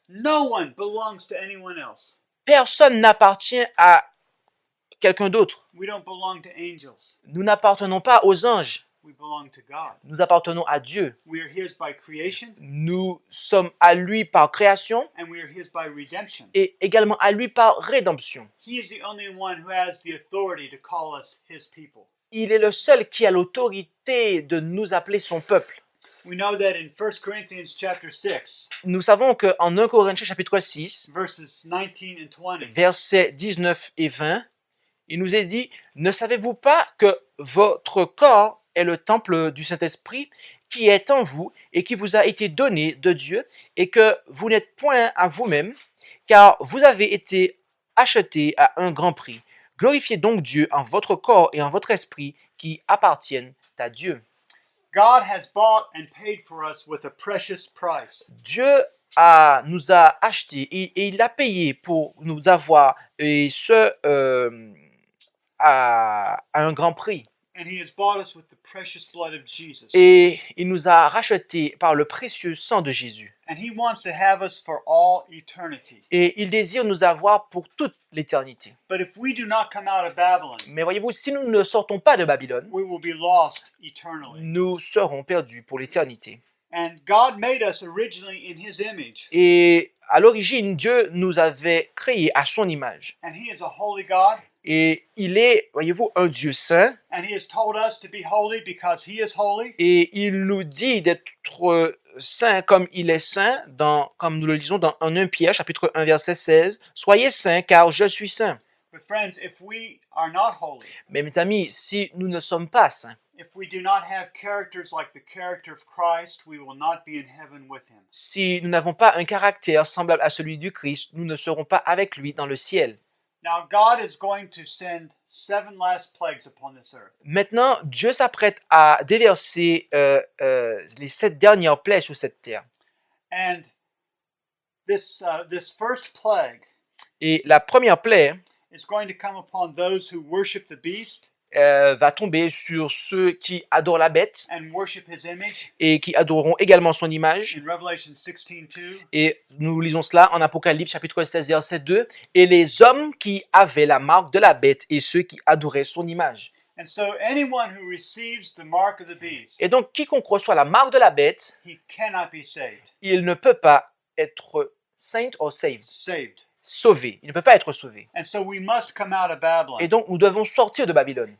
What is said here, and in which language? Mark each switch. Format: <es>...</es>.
<en>No one belongs to anyone else.</en> <fr>Personne n'appartient à quelqu'un d'autre.</fr> <en>We don't belong to angels.</en> <fr>Nous n'appartenons pas aux anges.</fr> <en>We belong to God.</en> <fr>Nous appartenons à Dieu.</fr> <en>We are his by creation,</en> <fr>Nous sommes à lui par création</fr> <en>and we are his by redemption.</en> <fr>et également à lui par rédemption.</fr> <en>He is the only one who has the authority to call us his people.</en> <fr>Il est le seul qui a l'autorité de nous appeler son peuple.</fr> <en>We know that in 1 Corinthians chapter 6,</en> <fr>Nous savons qu'en 1 Corinthiens chapitre 6,</fr> <en>verses 19 and 20,</en> <fr>versets 19 et 20, il nous est dit, ne savez-vous pas que votre corps est le temple du Saint-Esprit qui est en vous et qui vous a été donné de Dieu et que vous n'êtes point à vous-même, car vous avez été achetés à un grand prix. Glorifiez donc Dieu en votre corps et en votre esprit qui appartiennent à Dieu.</fr> <en>God has bought and paid for us with a precious price.</en> <fr>Dieu nous a achetés et il a payé pour nous avoir, et ce, à un grand prix.</fr> <en>And he has bought us with the precious blood of Jesus.</en> <fr>Et il nous a rachetés par le précieux sang de Jésus.</fr> <en>And he wants to have us for all eternity.</en> <fr>Et il désire nous avoir pour toute l'éternité.</fr> <en>But if we do not come out of Babylon,</en> <fr>Mais voyez-vous, si nous ne sortons pas de Babylone,</fr> <en>we will be lost eternally.</en> <fr>nous serons perdus pour l'éternité.</fr> <en>And God made us originally in his image.</en> <fr>Et à l'origine, Dieu nous avait créés à son image.</fr> <en>And he is a holy God.</en> <fr>Et il est, voyez-vous, un Dieu saint.</fr> <en>And he has told us to be holy because he is holy.</en> <fr>Et il nous dit d'être saint comme il est saint, comme nous le lisons dans 1 Pierre, chapitre 1, verset 16. « Soyez saints, car je suis saint.</fr> <en>But friends, if we are not holy, »</en> <fr>Mais mes amis, si nous ne sommes pas saints,</fr> <en>if we do not have characters like the character of Christ, we will not be in heaven with him.</en> <fr>si nous n'avons pas un caractère semblable à celui du Christ, nous ne serons pas avec lui dans le ciel.</fr> <en>Now God is going to send 7 last plagues upon this earth.</en> <fr>Maintenant, Dieu s'apprête à déverser les 7 dernières plaies sur cette terre.</fr> <en>And this first plague</en> <fr>Et la première plaie</fr> <en>is going to come upon those who worship the beast</en> <fr>va tomber sur ceux qui adorent la bête</fr> <en>and worship his image</en> <fr>et qui adoreront également son image.</fr> <en>in Revelation 16:2.</en> <fr>Et nous lisons cela en Apocalypse chapitre 16, verset 2. Et les hommes qui avaient la marque de la bête et ceux qui adoraient son image.</fr> <en>And so anyone who receives the mark of the beast,</en> <fr>Et donc, quiconque reçoit la marque de la bête,</fr> <en>he cannot be saved.</en> <fr>il ne peut pas être saint ou saved. Sauvé. Il ne peut pas être sauvé.</fr> <en>And so we must come out of Babylon.</en> <fr>Et donc, nous devons sortir de Babylone.</fr>